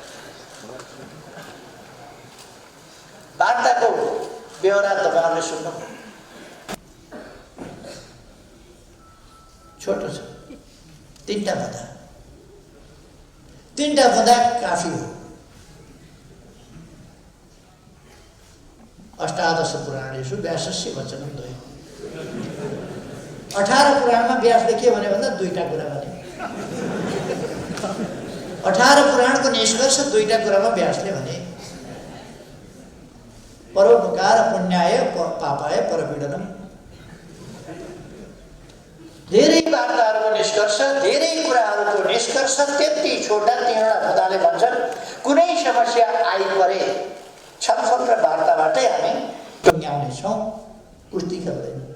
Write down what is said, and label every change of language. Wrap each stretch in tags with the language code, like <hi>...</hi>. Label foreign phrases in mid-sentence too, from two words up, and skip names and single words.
<ne>वार्ताको बेहोरा तपाईँहरूले सुन्नु छोटो छ, तीनटा बुँदा काफी हो।</ne> <sa>अष्टादश पुराणेषु व्यासस्य वचनं द्वयम्।</sa> <ne>18 पुराणमा व्यासले के भन्यो भन्दा दुईटा कुरा भने। 18 पुराणको निष्कर्ष दुईटा कुरामा व्यासले भने,</ne> <sa>परोपकार पुण्याय पापाय परपीडनम।</sa> <ne>धेरै वार्ताहरूको निष्कर्ष, धेरै कुराहरूको निष्कर्ष त्यति छोटा तीनवटा बुँदाले भन्छन् कुनै समस्या आइपरे छलफल र वार्ताबाटै हामी टुङ्ग्याउनेछौँ, कुस्ती खेल्दैन।</ne>